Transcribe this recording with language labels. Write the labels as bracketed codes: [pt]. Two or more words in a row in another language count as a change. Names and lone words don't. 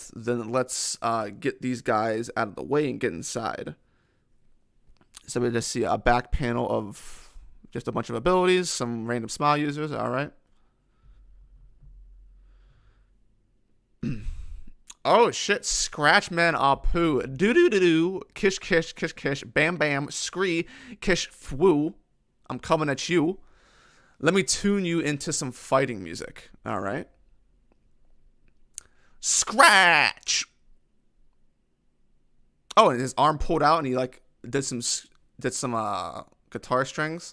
[en] Then let's get these guys out of the way and get inside. So we just see a back panel of just a bunch of abilities, some random smile users. All right. Oh shit! Scratchman Apu, doo doo doo doo, kish kish kish kish, bam bam, scree, kish fwoo. I'm coming at you. Let me tune you into some fighting music. All right. Scratch. Oh, and his arm pulled out, and he like did some guitar strings.